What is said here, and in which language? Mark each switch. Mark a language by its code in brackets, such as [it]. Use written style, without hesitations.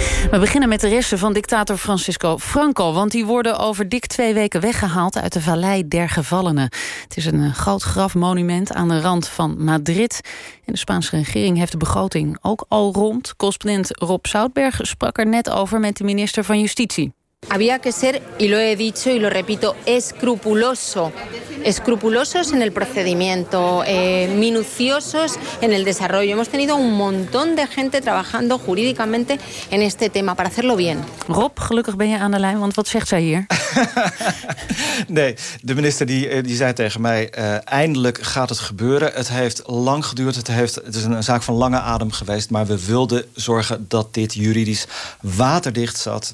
[nl] We beginnen met de resten van dictator Francisco Franco, want die worden over dik 2 weken weggehaald uit de Vallei der Gevallenen. Het is een groot grafmonument aan de rand van Madrid. En de Spaanse regering heeft de begroting ook al rond. Correspondent Rob Zoutberg sprak er net over met de minister van Justitie. [es] Había que ser, y lo he dicho y lo repito, escrupuloso. Escrupulosos en el procedimiento, minuciosos en el desarrollo. Hemos tenido un montón de gente trabajando jurídicamente en este tema para hacerlo bien. [nl] Rob, gelukkig ben je aan de lijn, want wat zegt zij hier? Nee, de minister die zei tegen mij, eindelijk gaat het gebeuren. Het heeft lang geduurd, het is een zaak van lange adem geweest, maar we wilden zorgen dat dit juridisch waterdicht zat.